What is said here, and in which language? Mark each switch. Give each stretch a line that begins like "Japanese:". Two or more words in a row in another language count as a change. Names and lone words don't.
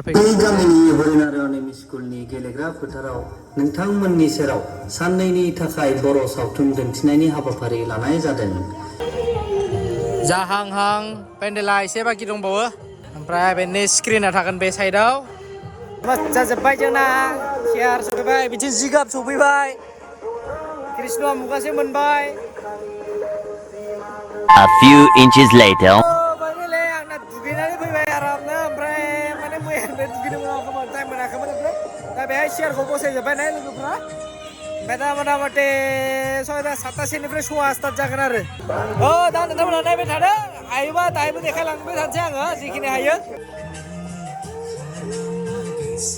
Bodo: गामिनि हरिनारायण स्कुलनि गेलेग्रा फोथाराव नोंथांमोननि सेराव साननैनि थाखाय बर' सावथुन दिन्थिनायनि हाबाफारि लानाय जादों जाहांहां पेन्डेला एसे बाखि दंबावो ओमफ्राय बेनि स्क्रिना थागोन बे साइडआव जाजोब्बाय जोंना चेयार सफैबाय बिथिं जिगाब सफैबाय कृष्णआ मुगासे मोनबाय
English: A few inches later
Bodo: आंना दुगैनानै फैबाय आरामनो ओमफ्राय माने मैयानिफ्राय दुगैनो मोनाखैमोन टाइम मोनाखैमोन ओमफ्राय दा बेहाय चेयारखौ बसायजोब्बाय ना लोगोफ्रा ओमफ्राय दा मथा-मथि 6:00-7:00 श'आ स्टार्ट जागोन आरो दा नोंथांमोना नायबाय थादो हायोबा दाहायबो देखायलांबाय थानोसै आङो जिखिनि हायो